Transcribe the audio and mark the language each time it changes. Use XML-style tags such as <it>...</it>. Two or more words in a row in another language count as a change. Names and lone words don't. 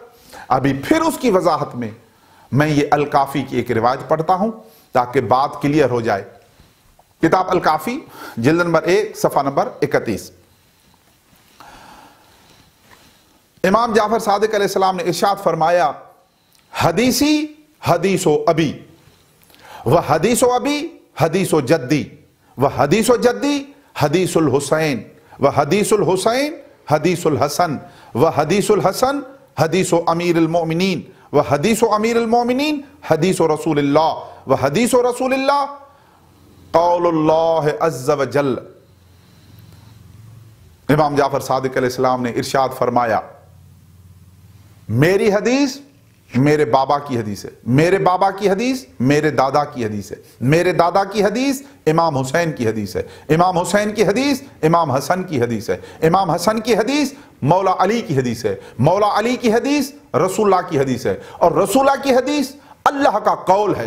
<ur>ابھی پھر اس کی وضاحت میں یہ الکافی کی ایک روایت پڑھتا ہوں تاکہ بات کلیئر ہو جائے. کتاب الکافی جلد نمبر 1 صفحہ نمبر 31. امام جعفر صادق</ur> <ar>علیہ السلام</ar> <ur>نے ارشاد فرمایا،</ur> <ar>حدیثی حدیث و ابی و حدیث و ابی حدیث و جدی و حدیث و جدی حدیث الحسین و حدیث الحسین حدیث الحسن و حدیث الحسن حدیث و امیر المؤمنین و حدیث و امیر المؤمنین حدیث و رسول اللہ و حدیث و رسول اللہ قول اللہ عز و جل.</ar> <ur>امام جعفر صادق</ur> <ar>علیہ السلام</ar> <ur>نے ارشاد فرمایا، میری حدیث میرے بابا کی حدیث ہے، میرے بابا کی حدیث میرے دادا کی حدیث ہے، میرے دادا کی حدیث امام حسین کی حدیث ہے، امام حسین کی حدیث امام حسن کی حدیث ہے، امام حسن کی حدیث مولا علی کی حدیث ہے، مولا علی کی حدیث رسول اللہ کی حدیث ہے، اور رسول اللہ کی حدیث اللہ کا قول ہے.</ur>